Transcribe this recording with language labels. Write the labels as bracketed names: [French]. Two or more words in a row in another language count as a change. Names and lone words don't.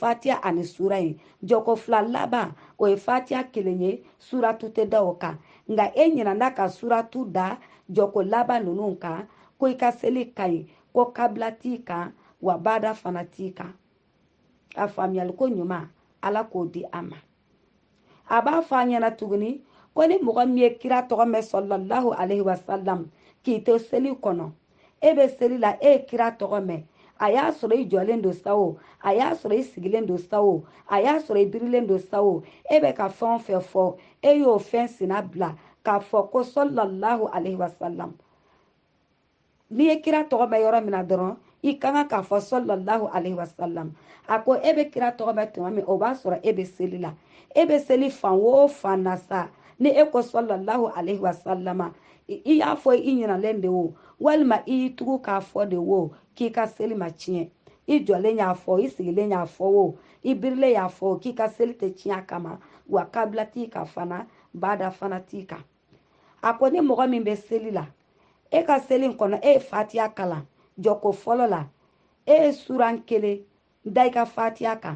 [Bambara] fatiya ani sura ye jɔko 2 laban o ye fatiya 1 ye suratu tɛ da o kan nka e ɲinana ka suratu da jɔko laban ninnu kan ko i ka seli ka ɲi ko kabila t'i kan wa bada fana t'i kan a faamuyali ko ɲuman ala k'o di a ma a b'a fɔ a ɲɛna tuguni ko ni mɔgɔ min ye kira tɔgɔ mɛn [Arabic] sallallahu alaihi wasallam [Bambara] k'i to seli kɔnɔ e bɛ seli la e ye kira tɔgɔ mɛn a y'a sɔrɔ i jɔlen don sa o a y'a sɔrɔ i sigilen don sa o a y'a sɔrɔ i birilen don sa o e bɛ ka fɛn o fɛn fɔ e y'o fɛn sina bila k'a fɔ ko [Arabic] sallallahu alaihi wasallam [Bambara] n'i ye kira tɔgɔ mɛn yɔrɔ min na dɔrɔn i ka kan k'a fɔ [Arabic] sallallahu alaihi wasallam [Bambara] a ko e bɛ kira tɔgɔ mɛn tuma min o b'a sɔrɔ e bɛ seli la e bɛ seli fan o fan na sa ni e ko [Arabic] sallallahu alaihi wasallama [Bambara] i y'a fɔ i ɲinalen de o walima i y'i tugu k'a fɔ de o k'i ka seli ma tiɲɛ i jɔlen y'a fɔ i sigilen y'a fɔ o i birilen y'a fɔ k'i ka seli tɛ tiɲɛ a kama wa kabila t'i kan fana bada fana t'i kan a ko ni mɔgɔ min bɛ seli la e ka seli in kɔnɔ e ye fatiha kalan jɔko fɔlɔ la e ye suran kelen da i ka fatiha kan